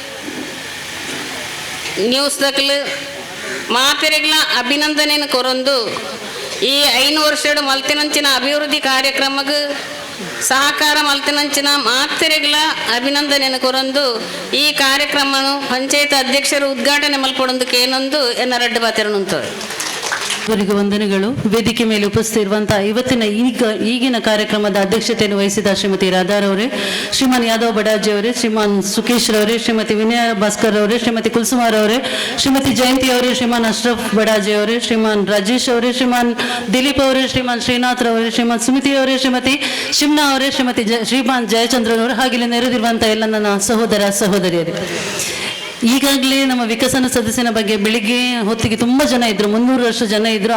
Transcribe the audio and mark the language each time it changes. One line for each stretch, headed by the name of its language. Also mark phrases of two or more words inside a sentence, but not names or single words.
Tulu: ನ್ಯೂಸ್ದಕ್ಲು ಮಾತೆರೆಗ್ಲ ಅಭಿನಂದನೆಯನ್ನು ಕೊರೊಂದು ಈ 5 ವರ್ಷದ ಮಲ್ತಿನಂಚಿನ ಅಭಿವೃದ್ಧಿ ಕಾರ್ಯಕ್ರಮಕ್ಕೆ ಸಹಕಾರ ಮಲ್ತಿನಂಚಿನ ಮಾತೆರೆಗ್ಲ ಅಭಿನಂದನೆಯನ್ನು ಕೊರೊಂದು ಈ ಕಾರ್ಯಕ್ರಮನು ಪಂಚಾಯತ್ ಅಧ್ಯಕ್ಷರು ಉದ್ಘಾಟನೆ ಮಲ್ಪಡೊಂದಕ್ಕೆ ಏನೊಂದು ಎನ್ನ ರಡ್ಡು ಬಾತೆರನುಂತ
Kannada: ಅವರಿಗೆ ವಂದನೆಗಳು. ವೇದಿಕೆ ಮೇಲೆ ಉಪಸ್ಥಿತಿರುವಂತಹ ಇವತ್ತಿನ ಈಗಿನ ಕಾರ್ಯಕ್ರಮದ ಅಧ್ಯಕ್ಷತೆಯನ್ನು ವಹಿಸಿದ ಶ್ರೀಮತಿ ರಾಧಾರವರೇ, ಶ್ರೀಮಾನ್ ಯಾದವ್ ಬಡಾಜಿ ಅವರೇ, ಶ್ರೀಮಾನ್ ಸುಕೇಶ್ ರವರೇ, ಶ್ರೀಮತಿ ವಿನಯ ಭಾಸ್ಕರ್ ಅವರೇ, ಶ್ರೀಮತಿ ಕುಲ್ಸುಮಾರ್ ಅವರೇ, ಶ್ರೀಮತಿ ಜಯಂತಿ ಅವರೇ, ಶ್ರೀಮಾನ್ ಅಶ್ರಫ್ ಬಡಾಜಿ ಅವರೇ, ಶ್ರೀಮಾನ್ ರಾಜೇಶ್ ಅವರೇ, ಶ್ರೀಮಾನ್ ದಿಲೀಪ್ ಅವರೇ, ಶ್ರೀಮಾನ್ ಶ್ರೀನಾಥ್ ರವರೇ, ಶ್ರೀಮಾನ್ ಸುಮಿತಿ ಅವರೇ, ಶ್ರೀಮತಿ ಶಿಮ್ನಾ ಅವರೇ, ಶ್ರೀಮಾನ್ ಜಯಚಂದ್ರನ್ ಅವರು, ಹಾಗೆ ನೆರೆದಿರುವಂತಹ ಎಲ್ಲ ನನ್ನ ಸಹೋದರ ಸಹೋದರಿಯರೇ, ಈಗಾಗಲೇ ನಮ್ಮ ವಿಕಸನ ಸದಸ್ಯನ ಬಗ್ಗೆ ಬೆಳಿಗ್ಗೆ ಹೊತ್ತಿಗೆ ತುಂಬ ಜನ ಇದ್ದರು, 300 ಜನ ಇದ್ದರು.